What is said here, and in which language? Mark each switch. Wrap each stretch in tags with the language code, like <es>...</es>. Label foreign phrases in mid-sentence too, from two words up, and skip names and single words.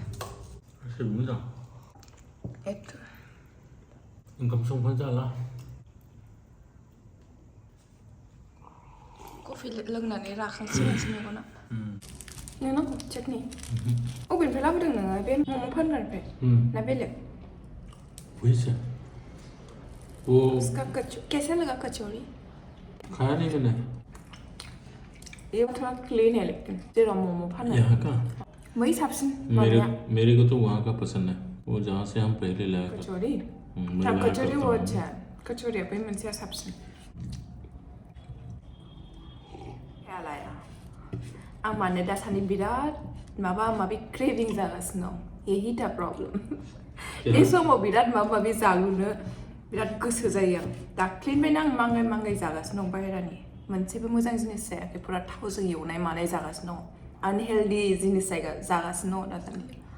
<brx>मोजां ओंखाम संफा जाला कफि लोंनानै राखांसिगोनसो मेगना नोंनाव चटनि अबेनिफ्राय लाबोदों नोङो बे मम' फानग्रानिफ्राय ना बेलेग</brx> <hi>उसका कैसा लगा कचौरी खाया नहीं मैंने ये थोड़ा क्लीन है लेकिन</hi> <brx>जेरा मोमो फाना</brx> <hi>यहाँ का वही साबसिन मेरे को तो वहाँ का पसंद है वो जहाँ से हम पहले लाया कचौरी कचौरी वो अच्छा है कचौरी पे</hi> <brx>मनसे साबसिन</brx> <hi>क्या लाया</hi> <brx>आं माने दासान्दि बिराद माबा माबि क्रेविं जागासिनो दं</brx> <hi>यही था प्रब्लेम</hi> <brx>बे समाव बिराद माबा माबि जालुनो बिराद गोसो जायो आं दाख्लिनिफ्रायनो आं मांगाय जागासिनो दं बाहेरानि मोनसेबो मोजां जिनिस जायाखै पुरा थावजों एवनाय मानाय जागासिनो दं आनहेल्दि जिनिस जागासिनो दं दासान्दि</brx>